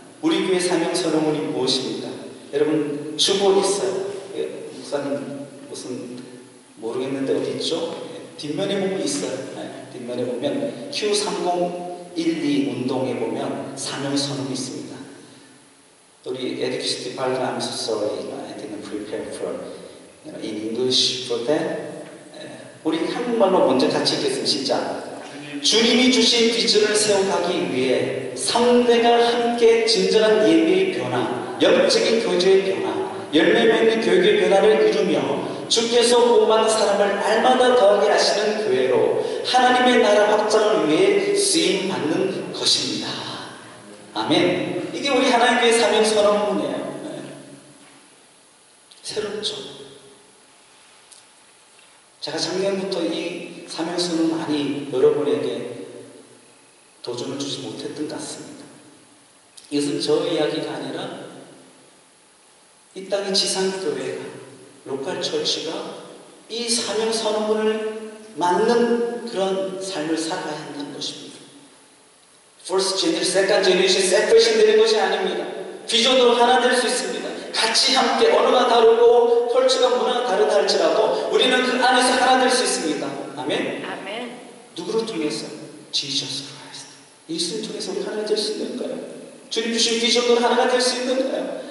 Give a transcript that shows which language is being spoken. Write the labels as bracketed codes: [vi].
[ko] 우리 교회 사명 선언문이 무엇입니까? 여러분 주보에 있어요. 목사님 무슨 모르겠는데 어디 있죠? 뒷면에 보면 있어요. 뒷면에 보면 Q3012 운동에 보면 사명 선언이 있습니다. [en] 우리 Education Department, I'm so sorry, I didn't prepare for in English for that. [ko] 우리 한국말로 먼저 같이 읽겠습니다. 시작. 주님이 주신 비전을 세워가기 위해 3대가 함께 진정한 예배의 변화, 영적인 교제의 변화, 열매 맺는 교육의 변화를 이루며 주께서 구원받는 사람을 날마다 더하게 하시는 교회로 하나님의 나라 확장을 위해 쓰임받는 것입니다. 아멘. 이게 우리 하나님의 사명 선언문이에요. 새롭죠. 제가 작년부터 이 사명 선언 많이 여러분에게 도전을 주지 못했던 것 같습니다. 이것은 저 이야기가 아니라 이 땅의 지상교회가 로컬 처치가 이 사명 선언문을 맞는 그런 삶을 살아야 한다는 것입니다. [en] First generation, second generation, separation [ko] 되는 것이 아닙니다. 비전으로 하나 될 수 있습니다. 같이 함께 언어가 다르고 컬처가 문화가 다르다 할지라도 우리는 그 안에서 하나 될 수 있습니다. 아멘? 아멘. 누구를 통해서? Jesus Christ. 예수를 통해서 우리 하나 될 수 있는 거예요. 주님 주신 비전으로 하나가 될 수 있는 거예요.